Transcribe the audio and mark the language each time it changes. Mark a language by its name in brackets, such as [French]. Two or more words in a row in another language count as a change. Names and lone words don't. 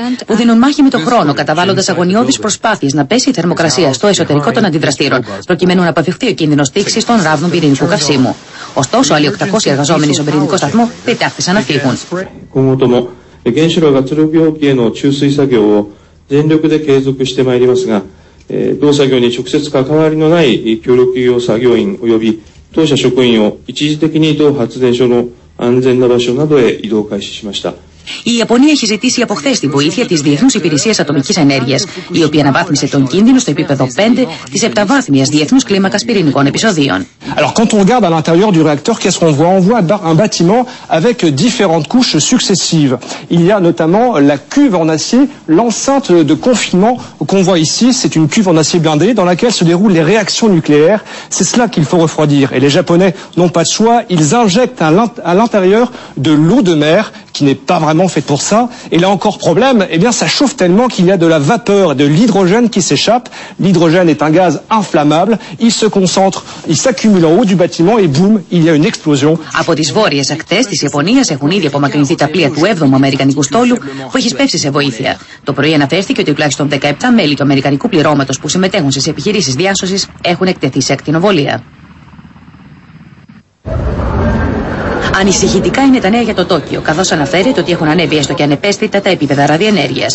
[Greek] που δίνουν μάχη με τον χρόνο, καταβάλλοντας αγωνιώδεις προσπάθειες να πέσει η θερμοκρασία στο εσωτερικό των αντιδραστήρων, προκειμένου να αποφευχθεί ο κίνδυνος τήξης των ράβδων πυρηνικού καυσίμου. Ωστόσο, άλλοι 800 εργαζόμενοι στον πυρηνικό σταθμό πετάχθησαν να φύγουν. [Japanese] 原子炉が圧力容器への注水作業を全力で継続してまいりますが、同作業に直接関わりのない協力業作業員及び当社職員を一時的に同発電所の安全な場所などへ移動開始しました。 [Greek] Η Ιαπωνία έχει ζητήσει από χθες τη βοήθεια της Διεθνούς Υπηρεσίας Ατομικής Ενέργειας, η οποία αναβάθμισε τον κίνδυνο στο επίπεδο 5 της επταβάθμιας διεθνούς κλίμακας πυρηνικών επεισοδίων. [French] Alors quand on regarde à l'intérieur du réacteur, qu'est-ce qu'on voit? On voit un bâtiment avec différentes couches successives. Il y a notamment la cuve en acier, l'enceinte de confinement qu'on voit ici, c'est une cuve en acier blindé dans laquelle se déroulent les réactions nucléaires. C'est cela qu'il faut refroidir. Et les Japonais n'ont pas de choix, ils injectent à l'intérieur de l'eau de mer qui n'est pas vraiment fait pour ça. Et là encore problème, eh bien ça chauffe tellement qu'il y a de la vapeur et de l'hydrogène qui s'échappe. L'hydrogène est un gaz inflammable, il se concentre, il s'accumule en haut du bâtiment et boum, il y a une explosion. [Greek] Από τις βόρειες ακτές της Ιαπωνίας έχουν ήδη απομακρυνθεί τα πλοία του 7ου Αμερικανικού στόλου που έχει σπεύσει σε βοήθεια. Το πρωί αναφέρθηκε ότι τουλάχιστον 17 μέλη του Αμερικανικού πληρώματος που συμμετέχουν στις επιχειρήσεις διάσωσης έχουν εκτεθεί σε ακτινοβολία. Ανησυχητικά είναι τα νέα για το Τόκιο, καθώς αναφέρεται ότι έχουν ανέβει έστω και ανεπαίσθητα τα επίπεδα ραδιενέργειας.